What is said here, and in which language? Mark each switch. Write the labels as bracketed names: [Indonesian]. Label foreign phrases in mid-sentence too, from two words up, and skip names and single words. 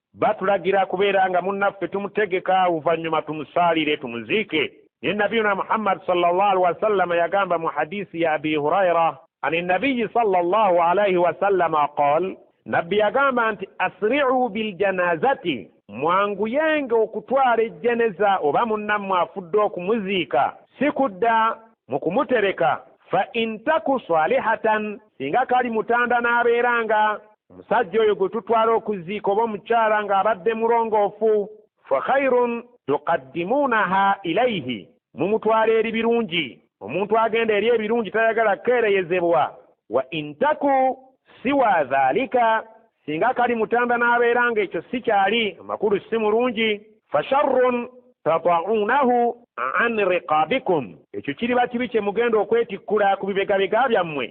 [Ganda] batulagira kubeera nga munnaffe tumutegeka oluvannyuma tumusaalire tumuziike. naye [Arabic] نبينا محمد صلى الله عليه وسلم [Ganda] yagamba mu hadisi [Arabic] يا أبا هريرة عن النبي صلى الله عليه وسلم قال, [Ganda] nabbi yagamba nti [Arabic] أسرعوا بالجنازة, [Ganda] mwanguyenga okutwala ejjeneza oba munnammwe afudde okumuziika, si kudda mu kumutereka. [Arabic] فإن تك صالحة, [Ganda] singa kali mutanda n'abeeranga omusajja oyo gwe tutwala okuziika oba omukyala ng'abadde mulongoofu, [Arabic] فخير تقدمونها إليه, [Ganda] mumutwala eri birungi. Omuntu agenda eri ebirungi tayagala kukeereyezebwa. [Arabic] وإن تك سوى ذلك, [Ganda] singa kali mutanda n'abeeranga ekyo si kyali, amakulu si mulungi, [Arabic] فشر تضعونه عن رقابكم, [Ganda] ekyo kiriba kibi kye mugenda okwetikkula ku bibegabega byammwe.